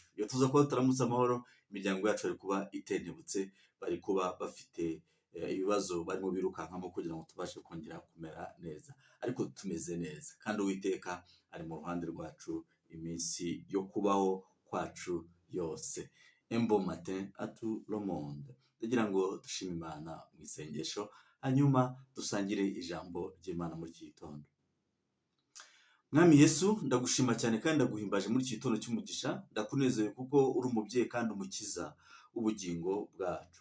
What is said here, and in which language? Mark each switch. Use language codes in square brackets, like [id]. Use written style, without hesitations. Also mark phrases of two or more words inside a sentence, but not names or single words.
[rw] Iyo tuza kuba turamutse amahoro, imiryango yacu bari kuba itentebutse, bari kuba bafite ibibazo barimo birukankamo kugira ngo tubashe kongera kumera neza, ariko tumeze neza kandi Uwiteka ari mu ruhande rwacu iminsi yo kubaho kwacu yose. [fr] Un bon matin à tout le monde. [rw] Ndagira ngo dushime Imana mu isengesho, hanyuma dusangire ijambo ry'Imana muri iki gitondo. Mwami Yesu, ndagushima cyane kandi ndaguhimbaje muri iki gitondo cy'umugisha, ndakunezeye kuko uri umubyeyi kandi umukiza w'ubugingo bwacu.